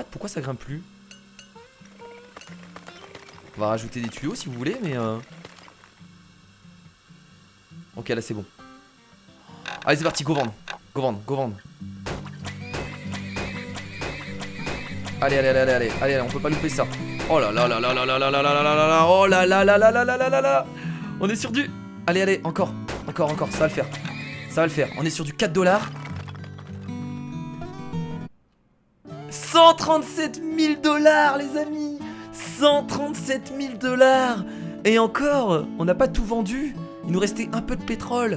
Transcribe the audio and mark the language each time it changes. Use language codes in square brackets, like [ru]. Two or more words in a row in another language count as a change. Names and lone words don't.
[fr] Pourquoi ça grimpe plus? On va rajouter des tuyaux si vous voulez, mais ok, là c'est bon. Allez c'est parti, go vendre. Go vendre, go vendre. Allez, on peut pas louper ça. Oh là là là là là là là là là là là. Oh là là là là là là là là là. On est sur du... Allez, encore, ça va le faire. Ça va le faire, on est sur du 4 $. 137 000 $, les amis. 137 000 $. Et encore, on n'a pas tout vendu. Il nous restait un peu de pétrole.